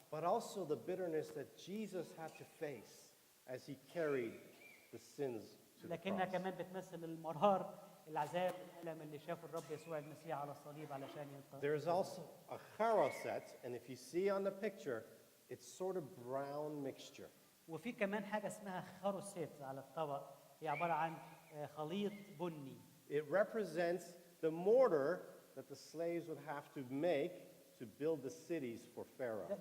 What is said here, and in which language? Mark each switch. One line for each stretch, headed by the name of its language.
English: but also the bitterness that Jesus had to face as he carried the sins to the
Arabic: لكنها
English: cross.
Arabic: كمان بتمثل المرار العذاب الألم اللي شافه الرب يسوع المسيح على الصليب علشان ينقذ.
English: There's also a charoset, and if you see on the picture, it's sort of brown mixture.
Arabic: وفي كمان حاجة اسمها خاروسيت على الطبق، هي عبارة عن خليط بني.
English: It represents the mortar that the slaves would have to make to build the cities for Pharaoh.